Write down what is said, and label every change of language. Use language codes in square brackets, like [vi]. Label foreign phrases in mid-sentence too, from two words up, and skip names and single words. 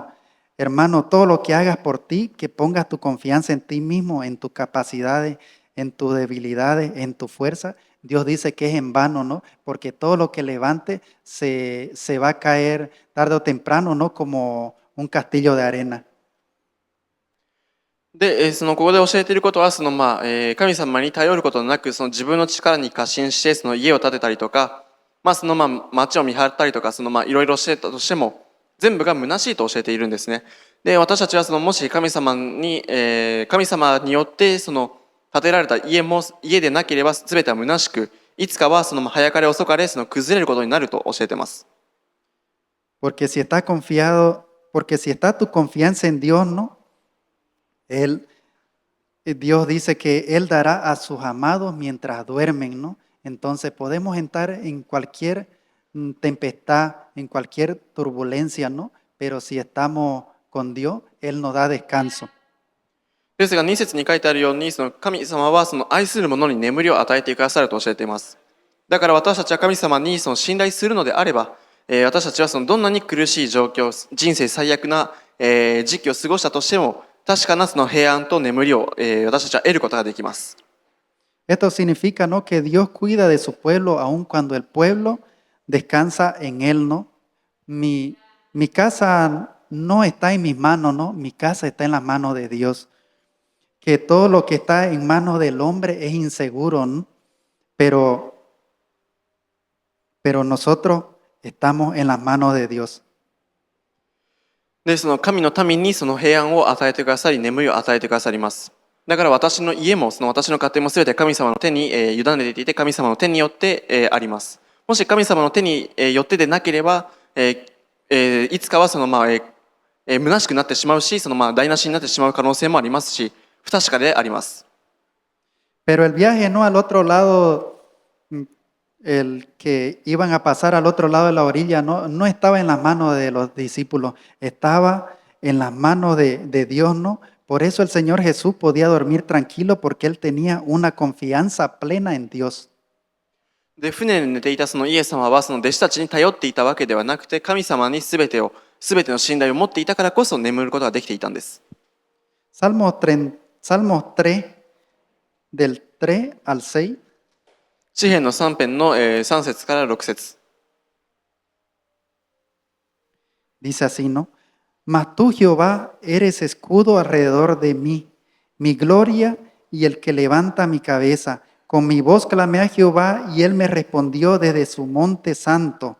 [es] Hermano, todo lo que hagas por ti, que pongas tu confianza en ti mismo, en tus capacidades, en tus debilidades, en tu fuerza, Dios dice que es en vano, ¿no? Porque todo lo que levante se va a caer tarde o temprano, ¿no? Como un castillo de arena. [ja] で、ここで教えていることは、神様に頼ることなく、自分の力に過信して、家を建てたりとか、町を見張ったりとか、いろいろしてたとしても、全部が虚しいと教えているんですね。で、私たちはもし神様によって建てられた家でなければ全ては虚しく、いつかは早かれ遅かれ崩れることになると教えています。 [es] Porque si está tu confianza en Dios, ¿no? Dios dice que Él dará a sus amados mientras duermen, ¿no? Entonces podemos entrar en cualquier tempestad, en cualquier turbulencia, ¿no? Pero si estamos con Dios, Él nos da descanso. [ja] ですが2節に書いてあるように、神様は愛する者に眠りを与えてくださると教えています。だから私たちは神様に信頼するのであれば、私たちはどんなに苦しい状況、人生最悪な時期を過ごしたとしても、確かな平安と眠りを私たちは得ることができます。 [es] Esto significa, ¿no? Que Dios cuida de su pueblo aun cuando el pueblo descansa en Él, ¿no? mi, mi casa no está en mis manos, ¿no? Mi casa está en las manos de Dios. Que todo lo que está en manos del hombre es inseguro, ¿no? Pero, pero nosotros estamos en las manos de Dios. [ja] で、その神の民にその平安を与えてくださり、眠りを与えてくださります。だから私の家も、その私の家庭もすべて神様の手に、委ねていて、神様の手によって、あります。もし神様の手に、よってでなければ、いつかはその、虚しくなってしまうし、その台無しになってしまう可能性もありますし、不確かであります。 [es] Pero el viaje, ¿no? Al otro lado, el que iban a pasar al otro lado de la orilla, no estaba en las manos de los discípulos, estaba en las manos de Dios, ¿no? Por eso el Señor Jesús podía dormir tranquilo porque él tenía una confianza plena en Dios. [ja] で、船で寝ていたそのイエス様はその弟子たちに頼っていたわけではなくて、神様にすべての信頼を持っていたからこそ眠ることができていたんです。 [es] Salmos 3, del 3 al 6, [ja] 詩篇の3編の3節から6節。 [es] dice así, ¿no? Mas tú, Jehová, eres escudo alrededor de mí, mi gloria y el que levanta mi cabeza. Con mi voz clamé a Jehová y él me respondió desde su monte santo.